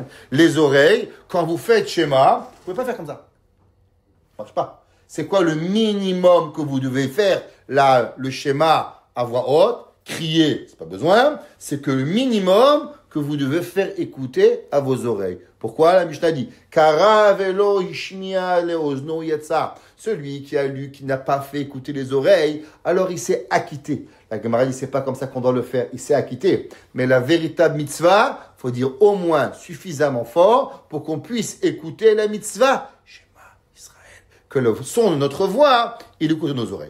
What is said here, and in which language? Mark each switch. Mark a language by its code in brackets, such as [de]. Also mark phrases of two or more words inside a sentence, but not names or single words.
[fr] Les oreilles, quand vous faites Shema, vous ne pouvez pas faire comme ça. Ça ne marche pas. C'est quoi le minimum que vous devez faire? Là, le Shema à voix haute, crier, c'est pas besoin. C'est que le minimum que vous devez faire écouter à vos oreilles. Pourquoi? La Mishnah dit [he] קרא ולא השמיע לאזנו יצא. [fr] Celui qui a lu, qui n'a pas fait écouter les oreilles, alors il s'est acquitté. La Gemara dit c'est pas comme ça qu'on doit le faire, il s'est acquitté. Mais la véritable mitzvah, faut dire au moins suffisamment fort pour qu'on puisse écouter la mitzvah. [he] שמע ישראל. [fr] Que le son de notre voix, il écoute nos oreilles.